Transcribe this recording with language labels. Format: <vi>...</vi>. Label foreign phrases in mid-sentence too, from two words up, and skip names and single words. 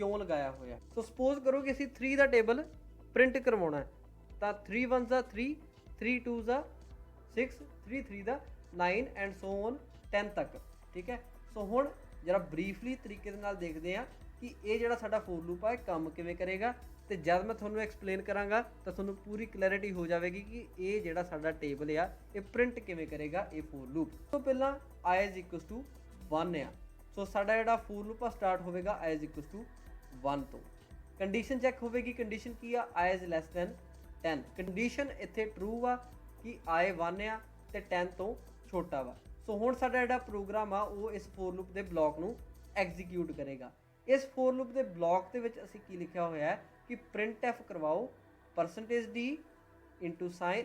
<pa>ਸੋ ਸਪੋਜ਼ ਕਰੋ ਕਿ ਅਸੀਂ 3 ਦਾ ਟੇਬਲ ਪ੍ਰਿੰਟ ਕਰਵਾਉਣਾ ਹੈ ਤਾਂ 3 1s ਦਾ 3, 3 2s ਦਾ 6, 3 3 ਦਾ 9</pa> <en>and so on</en> <pa>10 ਤੱਕ। ਠੀਕ ਹੈ, ਸੋ ਹੁਣ ਜਰਾ ਬਰੀਫਲੀ ਤਰੀਕੇ ਦੇ ਨਾਲ ਦੇਖਦੇ ਹਾਂ ਕਿ ਇਹ ਜਿਹੜਾ ਸਾਡਾ</pa> <en>for loop</en> <pa>ਆ ਇਹ ਕੰਮ ਕਿਵੇਂ ਕਰੇਗਾ। ਤੇ ਜਦ ਮੈਂ ਤੁਹਾਨੂੰ ਐਕਸਪਲੇਨ ਕਰਾਂਗਾ ਤਾਂ ਤੁਹਾਨੂੰ ਪੂਰੀ ਕਲੈਰਿਟੀ ਹੋ ਜਾਵੇਗੀ ਕਿ ਇਹ ਜਿਹੜਾ ਸਾਡਾ ਟੇਬਲ ਆ ਇਹ ਪ੍ਰਿੰਟ ਕਿਵੇਂ ਕਰੇਗਾ ਇਹ</pa> <en>for loop.</en> <pa>ਤੋਂ ਪਹਿਲਾਂ</pa> <en>i is equals to 1</en> <pa>ਆ, ਸੋ ਸਾਡਾ ਜਿਹੜਾ</pa> <en>for loop</en> <pa>ਆ ਸਟਾਰਟ ਹੋਵੇਗਾ</pa> <en>i is equals to 1</en> <pa>ਤੋਂ। ਕੰਡੀਸ਼ਨ ਚੈੱਕ ਹੋਵੇਗੀ, ਕੰਡੀਸ਼ਨ ਕੀ ਆ,</pa> <en>i is less than 10।</en> <pa>ਕੰਡੀਸ਼ਨ ਇੱਥੇ ਟਰੂ ਆ ਕਿ i 1 ਆ ਤੇ 10 ਤੋਂ ਛੋਟਾ ਵਾ। ਸੋ ਹੁਣ ਸਾਡਾ ਜਿਹੜਾ ਪ੍ਰੋਗਰਾਮ ਆ ਉਹ ਇਸ</pa> <en>for loop</en> <pa>ਦੇ ਬਲੌਕ ਨੂੰ ਐਗਜ਼ੀਕਿਊਟ ਕਰੇਗਾ। ਇਸ</pa> <en>for loop</en> <pa>ਦੇ ਬਲੌਕ ਦੇ ਵਿੱਚ ਅਸੀਂ ਕੀ ਲਿਖਿਆ ਹੋਇਆ ਹੈ ਕਿ printf ਕਰਵਾਓ %d</pa> <en>into sign.</en>